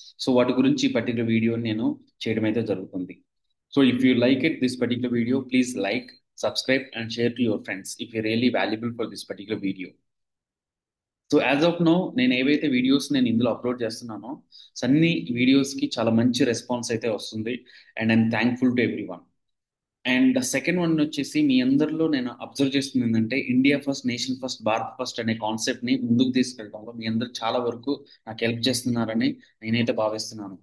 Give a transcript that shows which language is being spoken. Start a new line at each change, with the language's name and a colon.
Telugu: So వాటి గురించి ఈ పర్టికులర్ వీడియో నేను చేయడం అయితే జరుగుతుంది.
English: So if you like it, this particular video, please like, subscribe and share to your friends if you're really valuable for this particular video.
Telugu: So as of no నేను ఏవైతే videos నేను ఇందులో upload చేస్తున్నానో అన్ని వీడియోస్కి చాలా మంచి రెస్పాన్స్ అయితే వస్తుంది.
English: And I'm thankful to everyone.
Telugu: And second one వచ్చేసి మీ అందరిలో నేను అబ్జర్వ్ చేస్తుంది ఏంటంటే India first, nation first, Bharat first అనే కాన్సెప్ట్ని ముందుకు తీసుకెళ్ళడంలో మీ అందరు చాలా వరకు నాకు హెల్ప్ చేస్తున్నారని నేనైతే భావిస్తున్నాను.